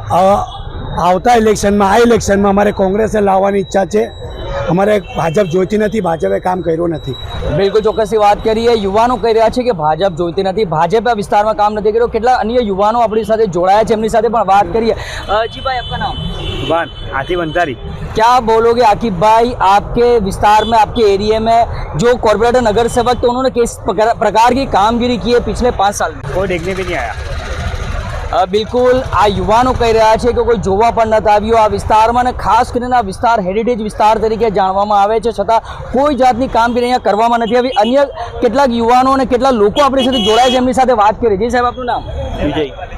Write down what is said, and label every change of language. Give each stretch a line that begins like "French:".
Gujarati: આવતા ઇલેક્શનમાં, આ ઇલેક્શનમાં અમારે કોંગ્રેસને લાવવાની ઈચ્છા છે. અમારે ભાજપ જોઈતી નથી, ભાજપે કામ કર્યું નથી. બિલકુલ ચોક્કસની વાત કરીએ. યુવાનો કહી રહ્યા છે કે ભાજપ જોઈતી નથી, ભાજપે આ વિસ્તારમાં કામ નથી કર્યું. કેટલા અન્ય યુવાનો આપણી સાથે જોડાયા છે, એમની સાથે પણ વાત કરીએ.
Hindi: जी भाई, आपका नाम? आतिफ अंसारी. क्या बोलोगे आकिब भाई, आपके विस्तार में, आपके एरिया में जो कॉर्पोरेटर नगर सेवक थे, उन्होंने किस प्रकार की कामगिरी की है पिछले 5 साल में? कोई देखने भी नहीं आया.
Gujarati: બિલકુલ આ યુવાનો કહી રહ્યા છે કે કોઈ જોવા પણ નથી આવ્યું આ વિસ્તારમાં, અને ખાસ કરીને આ વિસ્તાર હેરિટેજ વિસ્તાર તરીકે જાણવામાં આવે છે, છતાં કોઈ જાતની કામગીરી અહીંયા કરવામાં નથી આવી. અન્ય કેટલાક યુવાનો અને કેટલા લોકો આપણી સાથે જોડાયા છે, એમની સાથે વાત કરીએ. જી સાહેબ, આપનું નામ? विजय.